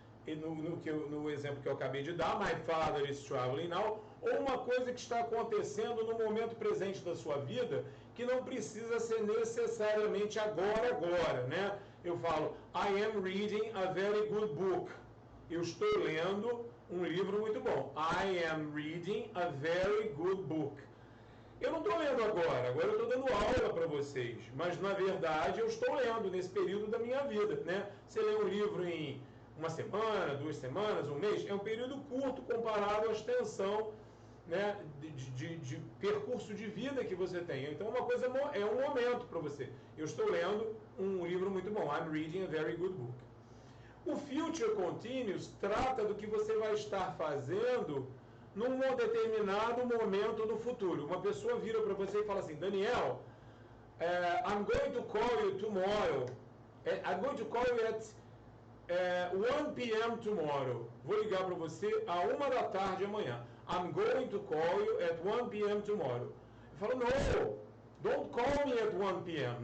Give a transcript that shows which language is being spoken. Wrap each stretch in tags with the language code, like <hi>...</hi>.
<pt>E no exemplo que eu acabei de dar,</pt> <en>my father is traveling now,</en> <pt>ou uma coisa que está acontecendo no momento presente da sua vida, que não precisa ser necessariamente agora, né? Eu falo,</pt> <en>I am reading a very good book.</en> <pt>Eu estou lendo um livro muito bom.</pt> <en>I am reading a very good book.</en> <pt>Eu não estou lendo agora eu estou dando aula para vocês, mas na verdade eu estou lendo nesse período da minha vida, né? Você lê um livro em uma semana, 2 semanas, um mês, é um período curto comparado à extensão, né, de percurso de vida que você tem. Então uma coisa é um momento para você. Eu estou lendo um livro muito bom.</pt> <en>I'm reading a very good book.</en> <pt>O Future Continuous trata do que você vai estar fazendo num determinado momento do futuro. Uma pessoa vira para você e fala assim, Daniel,</pt> <en>I'm going to call you tomorrow. I'm going to call you at 1 p.m. tomorrow.</en> <pt>Vou ligar para você a 1 da tarde amanhã.</pt> <en>I'm going to call you at 1 p.m. tomorrow.</en> <pt>Eu falo,</pt> <en>no, don't call me at 1 p.m.</en>